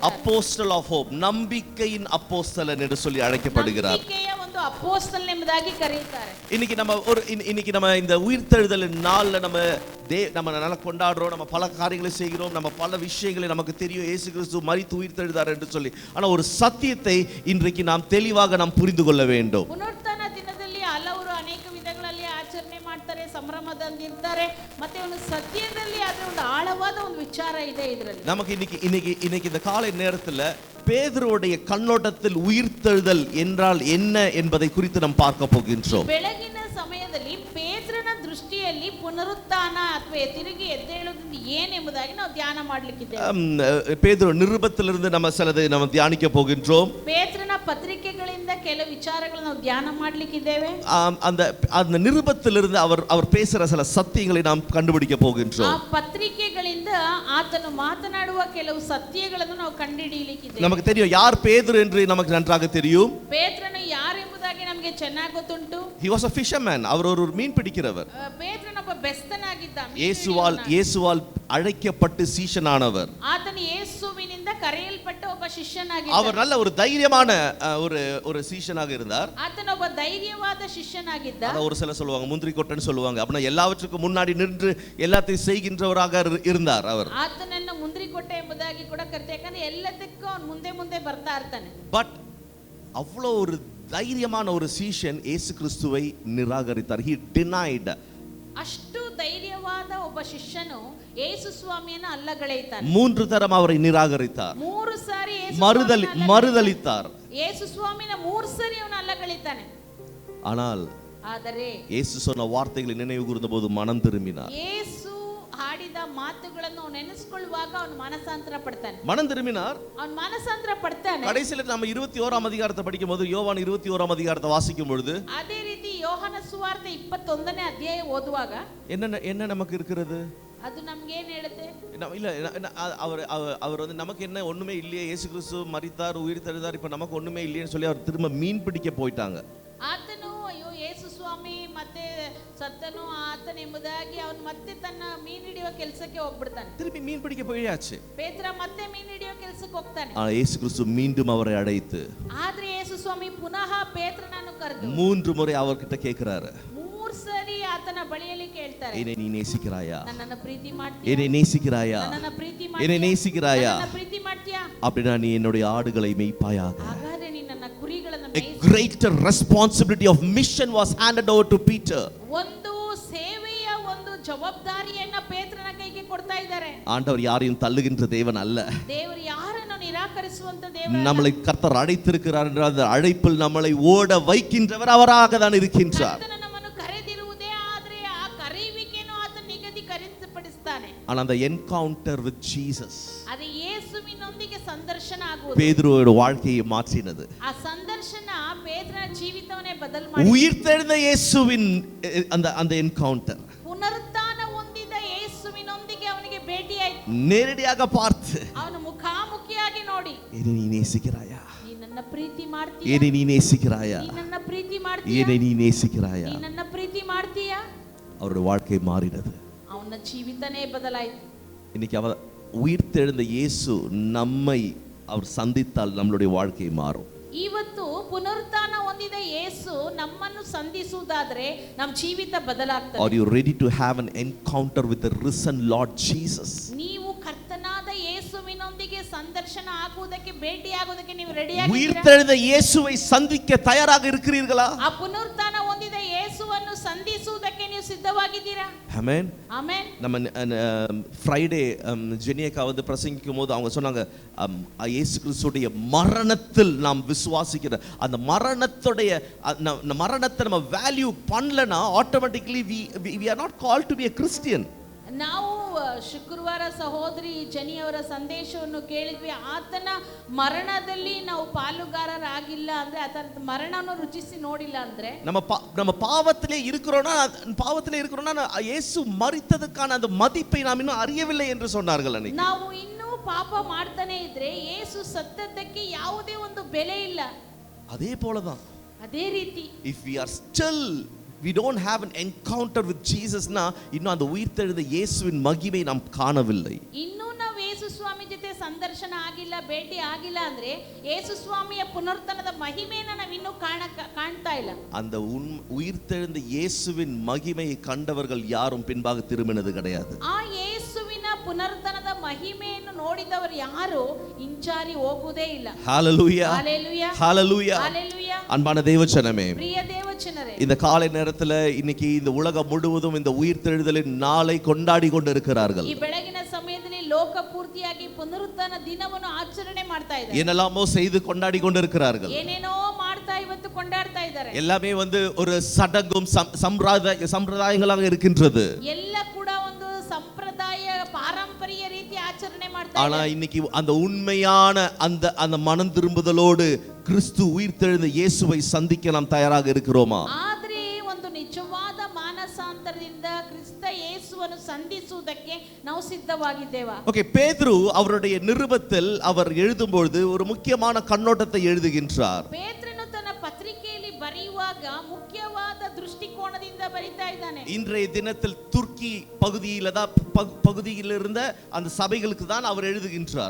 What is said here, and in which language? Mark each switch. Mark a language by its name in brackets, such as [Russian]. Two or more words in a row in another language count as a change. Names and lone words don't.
[English] apostle of hope, [Tamil] நம்பிக்கையின் அப்போஸ்தலன் என்று சொல்லி அழைக்கப்படுகிறார். [Kannada] ನಂಬಿಕೆಯ ಒಂದು ಅಪೊಸ್ತಲನ್ ಎಂಬುದಾಗಿ ಕರೀತಾರೆ. [Tamil] இன்னைக்கு நம்ம இந்த உயிர்த்தெழுதல் நாள்ல நம்ம நல்லா கொண்டாடுறோம், நம்ம பல காரியங்களை செய்கிறோம், நம்ம பல விஷயங்களை நமக்கு தெரியும், இயேசு கிறிஸ்து மரித்து உயிர்த்தெழுந்தார் என்று சொல்லி. ஆனா ஒரு சத்தியத்தை இன்றைக்கு நாம் தெளிவாக நாம் புரிந்து கொள்ள வேண்டும். [Kannada] ಪುನರುತ್ಥಾನ ದಿನದಲ್ಲಿ ಹಲವರು ಅನೇಕ ವಿಧಗಳಲ್ಲಿ ಆಚರಣೆ ಮಾಡ್ತಾರೆ, ಸಂಭ್ರಮದಿಂದ ಇರ್ತಾರೆ. ಮತ್ತೆ ಒಂದು ಸತ್ಯದಲ್ಲಿ ಅದರ ಒಂದು ಆಳವಾದ ಒಂದು ವಿಚಾರ ಇದೆ ಇದರಲ್ಲಿ. [Tamil] நமக்கு இன்னைக்கு இந்த காலை நேரத்துல பேதுருவுடைய கண்ணோட்டத்தில் உயிர்த்தெழுதல் என்றால் என்ன என்பதை குறித்து நாம் பார்க்க போகின்றோம். [Kannada] ಬೆಳಗಿನ ಸಮಯದಲ್ಲಿ ಪೇತ್ರನ ದೃಷ್ಟಿಯಲ್ಲಿ ಪುನರುತ್ಥಾನ ಅಥವಾ ತಿರುಗಿ ಎದ್ದೇಳುವುದು ಏನೆಂಬುದಾಗಿ ನಾವು ಧ್ಯಾನ ಮಾಡಲಿಕ್ಕಿದ್ದೇವೆ. [Tamil] பேதுரு நிருபத்திலிருந்து நம்ம சிலதை நம்ம தியானிக்க போகின்றோம். [Kannada] ಪೇತ್ರನ ಪತ್ರಿಕೆಗಳಿಂದ ಕೆಲವು ವಿಚಾರಗಳನ್ನು ನಾವು ಧ್ಯಾನ ಮಾಡಲಿಕ್ಕಿದ್ದೇವೆ. [Tamil] அந்த நிருபத்திலிருந்து அவர் பேசுற சில சத்தியங்களை நாம் கண்டுபிடிக்க போகின்றோம். [Kannada] ಆ ಪತ್ರಿಕೆಗಳಿಂದ ಆತನು ಮಾತನಾಡುವ ಕೆಲವು ಸತ್ಯಗಳನ್ನು ನಾವು ಕಂಡುಹಿಡಿಯಲಿಕ್ಕಿದ್ದೇವೆ. [Tamil] நமக்கு தெரியும் யார் பேதுரு என்று நமக்கு நன்றாக தெரியும். [Kannada] ಪೇತ್ರನು ಯಾರು ಎಂಬುದಾಗಿ ನಮಗೆ ಚೆನ್ನಾಗಿ ಗೊತ್ತುಂಟು. [English] He was a fisherman. [Tamil] அவர் ஒரு மீன் பிடிக்கிறவர். [Kannada] ಪೇತ್ರನು ಒಬ್ಬ ಬೆಸ್ತನಾಗಿದ್ದ. [Tamil] இயேசுவால் அழைக்கப்பட்டு சீஷனானவர். [Kannada] ಆತನು ಯೇಸುವಿನಿಂದ ಕರೆಯಲ್ಪಟ್ಟ ಒಬ್ಬ ಶಿಷ್ಯನಾಗಿದ್ದ. [Tamil] அவர் நல்ல ஒரு தைரியமான ஒரு சீஷனாக இருந்தார். [Kannada] ಆತನು ಒಬ್ಬ ಧೈರ್ಯವಾದ ಶಿಷ್ಯನಾಗಿದ್ದ. [Tamil] ஒரு சிலர் சொல்லுவாங்க முந்திரி கொட்டைன்னு சொல்லுவாங்க. அப்படின்னா எல்லாவற்றுக்கும் முன்னாடி நின்று எல்லாத்தையும் செய்கின்றவராக இருந்தார் அவர். [Kannada] ಆತನನ್ನು ಮುந்திರಿ ಕೊಟ್ಟೆ ಎಂಬುದಾಗಿ ಕೂಡ ಕರೀತಾರೆ. ಯಾಕಂದ್ರೆ ಎಲ್ಲದಕ್ಕೂ ಅವನು ಮುಂದೆ ಬರ್ತಾ ಇರ್ತಾನೆ. [Tamil] பட் அவ்வளோ ஒரு தைரியமான ஒரு சீஷன் இயேசு கிறிஸ்துவை நிராகரித்தார். [English] He denied. [Kannada] ಅಷ್ಟು ಧೈರ್ಯವಾದ ಒಬ್ಬ ಶಿಷ್ಯನು ಯೇಸು ಸ್ವಾಮಿಯನ್ನು ಅಲ್ಲಗಳೆಯುತ್ತಾನೆ. [Tamil] 3 தரம் அவரை நிராகரித்தார். [Kannada] 3 ಸಾರಿ [Tamil] மறுதலித்தார். [Kannada] ಯೇಸು ಸ್ವಾಮಿನ 3 ಸಾರಿ ಅವನು ಅಲ್ಲಗಳೆಯುತ್ತಾನೆ. [Tamil] ಆದರೆ ಯೇಸು சொன்ன வார்த்தைகளை நினைவு கூர்ந்தபோது மனம் திரும்பினார். [Kannada] ಯೇಸು ಹಾಡಿದ ಮಾತುಗಳನ್ನು ನೆನೆಸಿಕೊಳ್ಳುವಾಗ ಅವನು ಮನಸಾಂತರ ಪಡ್ತಾನೆ. [Tamil] மனம் திரும்பினார். [Kannada] ಅವನು ಮನಸಾಂತರ ಪಡ್ತಾನೆ. [Tamil] கடைசில நம்ம 21ஆம் அதிகாரத்தை படிக்கும்போது யோவான் 21ஆம் அதிகாரத்தை வாசிக்கும் பொழுது [Kannada] ಅದೇ ರೀತಿ ಯೋಹಾನ ಸುವಾರ್ತೆ 21ನೇ ಅಧ್ಯಾಯ ಓದುವಾಗ [Tamil] என்ன நமக்கு இருக்கிறது? [Kannada] ಅದು ನಮಗೆ ಏನು ಹೇಳುತ್ತೆ? [Tamil] இல்ல அவர் வந்து நமக்கு என்ன ஒண்ணுமே இல்லையே, இயேசு கிறிஸ்து மரித்தார் உயிர்த்தெழுந்தார், இப்ப நமக்கு ஒண்ணுமே இல்லையேன்னு சொல்லி அவர் திரும்ப மீன் பிடிக்க போயிட்டாங்க. [Kannada] ಆತನು ಅಯ್ಯೋ ಯೇಸು ಸ್ವಾಮಿ ಮತ್ತೆ ಸತ್ತನು ಆತನೆಂಬುದಾಗಿ ಅವನು ಮತ್ತೆ ತನ್ನ ಮೀನು ಹಿಡಿಯುವ ಕೆಲಸಕ್ಕೆ ಹೋಗ್ಬಿಡ್ತಾನೆ. [Tamil] திரும்பி மீன் பிடிக்க போயாச்சு. [Kannada] ಪೇತ್ರ ಮತ್ತೆ ಮೀನು ಹಿಡಿಯುವ ಕೆಲಸಕ್ಕೆ ಹೋಗ್ತಾನೆ. [Tamil] இயேசு கிறிஸ்து மீண்டும் அவரை அழைத்து [Kannada] ಆದ್ರೆ ಯೇಸು ಸ್ವಾಮಿ ಪುನಃ ಪೇತ್ರನನ್ನು ಕರೆದು [Tamil] 3 முறை அவர்கிட்ட கேக்குறாரு. [Kannada] 3 ಸರಿ ಆತ ಆತನ ಬಳಿಯಲ್ಲಿ ಕೇಳ್ತಾರೆ, [Tamil] என்னை நீ நேசிக்கிறாயா, [Kannada] ನನ್ನನ್ನು ಪ್ರೀತಿ ಮಾಡ್ತೀಯಾ, [Tamil] என்னை நேசிக்கிறாயா, [Kannada] ನನ್ನನ್ನು ಪ್ರೀತಿ [Tamil] என்னை [Kannada] ಮಾಡ್ತೀಯಾ, [Tamil] நேசிக்கிறாயா, [Kannada] ನನ್ನನ್ನು ಪ್ರೀತಿ ಮಾಡ್ತೀಯಾ, [Tamil] அப்படின்னா நீ என்னுடைய ஆடுகளை மேய்ப்பாயாக. [Kannada] ಹಾಗಾದ್ರೆ ನೀ ನನ್ನ ಕುರಿಗಳನ್ನು [English] A greater responsibility of mission was handed over to Peter. [Kannada] ಒಂದು ಸೇವೆಯ ಒಂದು ಜವಾಬ್ದಾರಿಯನ್ನ ಪೇತ್ರನ ಕೈಗೆ ಕೊಡ್ತಾ ಇದ್ದಾರೆ. [Tamil] ஆண்டவர் யாரையும் தள்ளுகின்ற தேவன் அல்ல. [Kannada] ದೇವರು ಯಾರನ್ನು ನಿರಾಕರಿಸುವಂತ ದೇವರು. [Tamil] நம்மளை கர்த்தர் அழைத்திருக்கிறார் என்ற அந்த அழைப்பில் நம்மளை ஓட வைக்கின்றவர் அவராக தான் இருக்கின்றார். [Kannada] ಕರ್ತನು ನಮ್ಮನ್ನು ಕರೆದಿರುವುದೇ ಆದರೆ ಆ ಕರೆಯುವಿಕೆಯನ್ನು ಆತನು ನಿಗದಿಪಡಿಸುತ್ತಾನೆ. [Tamil] ஆனா அந்த [English] encounter with Jesus [Kannada] ಅದು ಯೇಸುವಿನೊಂದಿಗೆ ಸಂದರ್ಶನ ಆಗುವುದು [Tamil] பேதுருவோட வாழ்க்கையை மாற்றினது. [Kannada] ಆ ಸಂದರ್ಶನ ಪೇತ್ರನ ಜೀವಿತವನ್ನೇ ಬದಲು ಮಾಡಿತು. [Tamil] உயிர்த்தெழுந்த இயேசுவின் அந்த என்கவுண்டர் [Kannada] ಪುನರುತ್ಥಾನ ಹೊಂದಿದ ಯೇಸುವಿನೊಂದಿಗೆ ಅವನಿಗೆ ಭೇಟಿಯಾಯಿತು. [Tamil] நேரடியாக பார்த்து [Kannada] ಅವನು ಮುಖಾಮುಖಿಯಾಗಿ ನೋಡಿ, [Tamil] என்னை நீ நேசிக்கிறாயா, [Kannada] ನೀ ನನ್ನ ಪ್ರೀತಿ ಮಾಡ್ತೀಯಾ, [Tamil] என்னை நீ நேசிக்கிறாயா, [Kannada] ನೀ ನನ್ನ ಪ್ರೀತಿ ಮಾಡ್ತೀಯಾ, [Tamil] என்னை நீ நேசிக்கிறாயா. [Kannada] ನೀ ನನ್ನ ಪ್ರೀತಿ ಮಾಡ್ತೀಯಾ. [Tamil] அவருடைய வாழ்க்கை மாறினது. [Kannada] ಅವನ ಜೀವಿತನೇ ಬದಲಾಯಿತು. [Tamil] இன்னைக்கு அவர் உயிர்த்தெழுந்த இயேசு நம்மை அவர் சந்தித்தால் நம்மளுடைய வாழ்க்கை மாறும். [Kannada] ಇವತ್ತು ಪುನರುತ್ಥಾನ ಹೊಂದಿದ ಯೇಸು ನಮ್ಮನ್ನು ಸಂಧಿಸುವುದಾದ್ರೆ ನಮ್ಮ ಜೀವಿತ ಬದಲಾಗ್ತದೆ. [English] Are you ready to have an encounter with the risen Lord Jesus? [Kannada] ನೀವು ಕರ್ತನಾದ ಯೇಸುವಿನೊಂದಿಗೆ ಸಂದರ್ಶನ ಆಗುವುದಕ್ಕೆ ಭೇಟಿಯಾಗುವುದಕ್ಕೆ ನೀವು ರೆಡಿಯಾಗಿದ್ದೀರಾ? [Tamil] உயிர்த்தெழுந்த இயேசுவை சந்திக்க தயாராக இருக்கிறீர்களா? [Kannada] ಆ ಪುನರುತ್ಥಾನ ಹೊಂದಿದ ಯೇಸುವನ್ನು ಸಂಧಿಸುವುದಕ್ಕೆ ನೀವು ಸಿದ್ಧವಾಗಿದ್ದೀರಾ? [Tamil] ஆமென். [Kannada] ಆಮೆನ್. [Tamil] நம்ம ஃப்ரைடே ஜெனியக்கா வந்து பிரசங்கிக்கும் போது அவங்க சொன்னாங்க இயேசு கிறிஸ்துடைய மரணத்தில் நாம் விசுவாசிக்கிற அந்த மரணத்தை நம்ம வேல்யூ பண்ணலனா ஆட்டோமேட்டிக்கலி [English] we are not called to be a Christian. [Kannada] ನಾವು ಶುಕ್ರವಾರ ಸಹೋದರಿ ಜನಿಯವರ ಸಂದೇಶವನ್ನು ಕೇಳಿದ್ವಿ. ಆತನ ಮರಣದಲ್ಲಿ ನಾವು ಪಾಲುಗಾರರಾಗಿಲ್ಲ ಅಂದ್ರೆ, ಆತನ ಮರಣವನ್ನು ರುಚಿಸಿ ನೋಡಿಲ್ಲ ಅಂದ್ರೆ, [Tamil] நம்ம பாவத்திலே இருக்கிறோம்னா இயேசு மரித்ததுக்கான அந்த மதிப்பை நாம் இன்னும் அறியவில்லை என்று சொன்னார்கள். [Kannada] ನಾವು ಇನ್ನೂ ಪಾಪ ಮಾಡ್ತಾನೆ ಇದ್ರೆ ಯೇಸು ಸತ್ತದ್ದಕ್ಕೆ ಯಾವುದೇ ಒಂದು ಬೆಲೆ ಇಲ್ಲ. [Tamil] அதே போலதான் [Kannada] ಅದೇ ರೀತಿ [English] if we are still we don't have an encounter with Jesus na [Tamil] இன்னும் அந்த உயிர்த்தெழுந்த இயேசுவின் மகிமை நாம் காணவில்லை. [Kannada] ಇನ್ನೂ ನಾವು ಯೇಸು ಸ್ವಾಮಿ ಜೊತೆ ಸಂದರ್ಶನ ಆಗಿಲ್ಲ, ಭೇಟಿ ಆಗಿಲ್ಲ ಅಂದ್ರೆ ಯೇಸು ಸ್ವಾಮಿಯ ಪುನರುತ್ಥಾನದ ಮಹಿಮೆಯನ್ನು ನಾವು ಇನ್ನೂ ಕಾಣ್ತಾ ಇಲ್ಲ. [Tamil] அந்த உயிர்த்தெழுந்த இயேசுவின் மகிமையை கண்டவர்கள் யாரும் பின்பாக திரும்பினது கிடையாது. [Kannada] ಆ ಯೇಸುವಿನ ಪುನರುತ್ಥಾನದ ಮಹಿಮೆಯನ್ನು ನೋಡಿದವರು ಯಾರು ಹಿಂಜಾರಿ ಹೋಗುವುದೇ ಇಲ್ಲ. [Tamil] ஹalleluya ஹalleluya ஹalleluya ஹalleluya. அன்பான தேவஜனமே, பிரிய தேவஜனரே, இந்த காலை நேரத்துல இன்னைக்கு இந்த உலகம் முழுவதும் இந்த உயிர்த்தெழுதலின் நாளை கொண்டாடி கொண்டிருக்கிறார்கள். [Kannada] ಈ ಬೆಳಗಿನ ಸಮಯದಲ್ಲಿ ಲೋಕ ಪೂರ್ತಿಯಾಗಿ ಪುನರುತ್ಥಾನ ದಿನವನ್ನು ಆಚರಣೆ ಮಾಡ್ತಾ ಇದ್ದಾರೆ. [Tamil] என்னெல்லாமோ செய்து கொண்டாடி கொண்டிருக்கிறார்கள். [Kannada] ಏನೇನೋ ಮಾಡ್ತಾ ಇವತ್ತು ಕೊಂಡಾಡ್ತಾ ಇದ್ದಾರೆ. [Tamil] எல்லாமே வந்து ஒரு சடங்கும் சம்பிரதாயங்களாக இருக்கின்றது. [Kannada] ಎಲ್ಲ ಕೂಡ ಒಂದು ಸಂಪ್ರದಾಯ ಪಾರಂಪರ್ಯ ರೀತಿ ಆಚರಣೆ ಮಾಡ್ತಾ [Tamil] ஆனா [Kannada] ಇದ್ದಾರೆ. [Tamil] இன்னைக்கு அந்த உண்மையான அந்த மனம் திரும்புதலோடு கிறிஸ்து உயிர்த்தெழுந்த இயேசுவை சந்திக்க நாம் தயாராக இருக்கிறோமா? [Kannada] ಆದ್ರೆ ಒಂದು ನಿಜವಾದ ಮಾನಸಾಂತರದಿಂದ ಕ್ರಿಸ್ತ ಯೇಸುವನ್ನು ಸಂಧಿಸುವುದಕ್ಕೆ ನಾವು ಸಿದ್ಧವಾಗಿದ್ದೇವಾ? [Tamil] ஓகே, பேதுரு அவருடைய நிருபத்தில் அவர் எழுதும்போது ஒரு முக்கியமான கண்ணோட்டத்தை எழுதுகின்றார். [Kannada] ಪೇತ್ರನು ತನ್ನ ಪತ್ರಿಕೆಯಲ್ಲಿ ಬರೆಯುವಾಗ ಮುಖ್ಯವಾದ ದೃಷ್ಟಿಕೋನದಿಂದ ಬರಿತಾ ಇದ್ದಾನೆ. [Tamil] இன்றைய தினத்தில் துர்க்கி பகுதியில் இருந்த அந்த சபைகளுக்கு தான் அவர் எழுதுகின்றார்.